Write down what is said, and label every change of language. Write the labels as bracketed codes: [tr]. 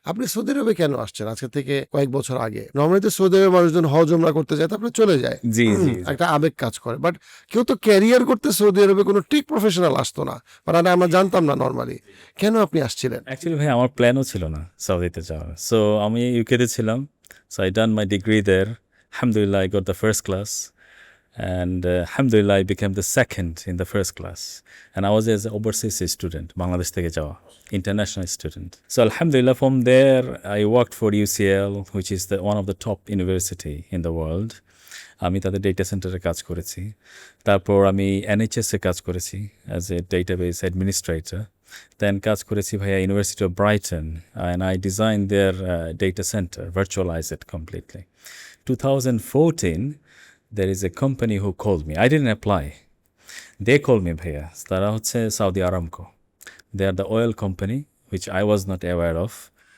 [bn] আপনি সৌদি আরবে কেন আসছেন আজকে থেকে কয়েক বছর আগে? নর্মালি তো সৌদি আরবে মানুষজন হজ উমরা করতে যায়, তারপরে চলে যায়, একটা আবেগ কাজ করে, বাট কেউ তো ক্যারিয়ার করতে সৌদি আরবে কোনো টেক প্রফেশনাল আসতো না, বাট আমরা জানতাম না নর্মালি। কেন আপনি আসছিলেন? অ্যাকচুয়ালি ভাই আমার প্ল্যানও ছিল না সৌদিতে যাওয়ার। সো আমি ইউকেতে ছিলাম, [en] So I done my degree there. Alhamdulillah, I got the first class. And alhamdulillah, I became the second in the first class. And I was as an overseas student, Bangladesh [bn] থেকে যাওয়া, [en] international student. So alhamdulillah, from there, I worked for UCL, which is one of the top university in the world. [bn] আমি তাদের data সেন্টারে কাজ করেছি। তারপর আমি NHS-এ কাজ করেছি [en] As a database administrator. [bn] দেন কাজ করেছি ভাইয়া [en] University of Brighton, and I designed their data center, virtualized it completely. 2014, there is a company who called me. I didn't apply. They called me, bhaiya. [bn] Tara hocche [en] Saudi Aramco. They are the oil company, which I was not aware of.